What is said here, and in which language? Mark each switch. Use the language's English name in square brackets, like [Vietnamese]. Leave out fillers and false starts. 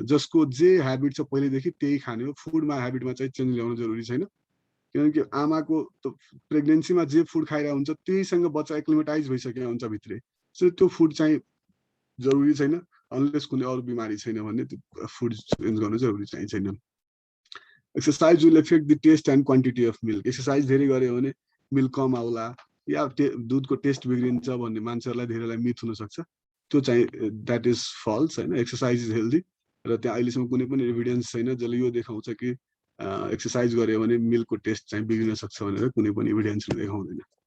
[Nepali] जसको जे ह्याबिट छ पहिलेदेखि त्यही खाने हो। फुडमा ह्याबिटमा चाहिँ चेन्ज ल्याउनु जरुरी छैन, किनकि आमाको प्रेग्नेन्सीमा जे फुड खाइरहेको हुन्छ त्यहीसँग बच्चा एक्लिमेटाइज भइसकेको हुन्छ भित्रै। सो त्यो फुड चाहिँ जरुरी छैन, अनलेस कुनै अरू बिमारी छैन भने त्यो फुड चेन्ज गर्नु जरुरी चाहिँ छैन। [English] Exercise will affect the taste and quantity of milk. [Nepali] Exercise धेरै गऱ्यो भने मिल्क कम आउला या दुधको टेस्ट बिग्रिन्छ भन्ने मान्छेहरूलाई धेरैलाई मिथ हुन सक्छ। त्यो चाहिँ [English] that is false [Nepali] होइन। [English] exercise is healthy, [Nepali] र त्यहाँ अहिलेसम्म कुनै पनि एभिडेन्स छैन जसले यो देखाउँछ कि एक्सरसाइज गऱ्यो भने मिल्कको टेस्ट चाहिँ बिग्रिन सक्छ भनेर कुनै पनि एभिडेन्सले देखाउँदैन।